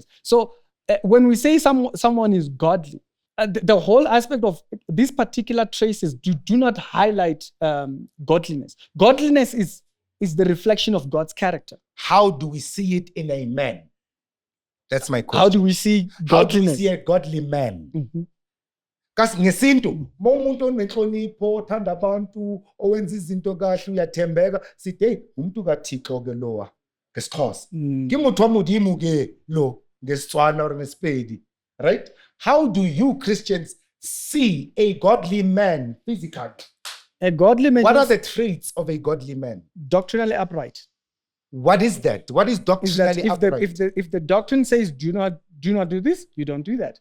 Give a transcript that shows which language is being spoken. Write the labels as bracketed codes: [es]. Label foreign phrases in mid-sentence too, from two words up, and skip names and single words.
[en] So when we say someone is godly, the whole aspect of these particular traces do not highlight godliness. Godliness is the reflection of God's character. How do we see it in a man? That's my question. How do we see godliness? How do we see a godly man? [zu] Because ngesintu, umuntu onenhlonipho, othanda abantu, owenza izinto kahle, uyathembeka, sithi hey, umuntu kaThixo ke lowa. ngesixhosa [tn] ke motho wa modimo ke lo [zu] ngesitswana or ngesipedi, right? [en] How do you Christians see a godly man physically? A godly man What are is the traits of a godly man? doctrinally upright. What is that? What is Is that doctrinally upright? if the doctrine says do not do this, you don't do that.